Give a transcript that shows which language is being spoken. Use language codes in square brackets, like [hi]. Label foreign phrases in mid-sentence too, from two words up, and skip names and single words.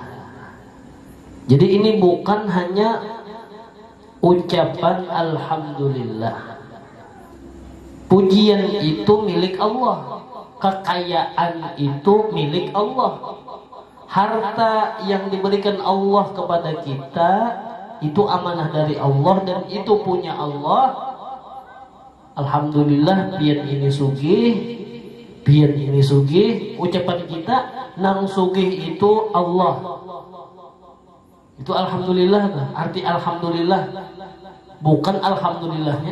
[id] Jadi ini bukan hanya ucapan alhamdulillah. Pujian itu milik Allah, kekayaan itu milik Allah. Harta yang diberikan Allah kepada kita itu amanah dari Allah dan itu punya Allah. [bjn] Alhamdulillah pian ini sugih, ucapan kita nang sugih itu Allah. [id] Itu alhamdulillah, arti alhamdulillah bukan alhamdulillahnya.